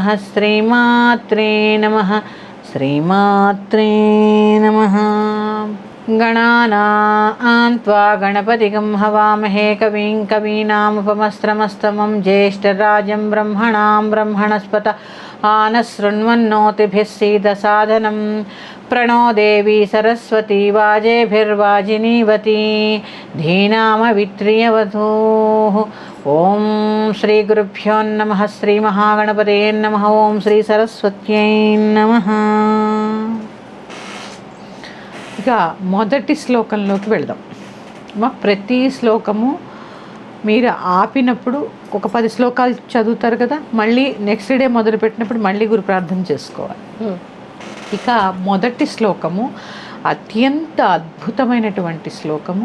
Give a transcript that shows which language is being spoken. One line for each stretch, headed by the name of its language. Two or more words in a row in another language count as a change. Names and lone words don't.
Sanskrit: శ్రీమాత్రే నమః. శ్రీమాత్రే నమః. గణానాం త్వా గణపతిగం హవామహే కవిం కవీనాముపమస్త్రమస్తమం జ్యేష్ఠరాజం బ్రహ్మణాం బ్రహ్మణస్పత ఆనశృణ్వన్నోతిభిः सीदसादनं प्रणो देवी सरस्वती वाजेभिर्वाजिनीवती धीनामवित्रियवधूः. ओं श्री गुरुभ्यो नमः. श्री महागणपतये नमः. ओं श्री सरस्वत्यै नमः.
Telugu: ఇక మొదటి శ్లోకంలోకి వెళదాం. ప్రతి శ్లోకము మీరు ఆపినప్పుడు ఒక 10 శ్లోకాలు చదువుతారు కదా, మళ్ళీ
English: next day
Telugu: మొదలు పెట్టినప్పుడు మళ్ళీ గురు ప్రార్థన చేసుకోవాలి. ఇక మొదటి శ్లోకము అత్యంత అద్భుతమైనటువంటి శ్లోకము.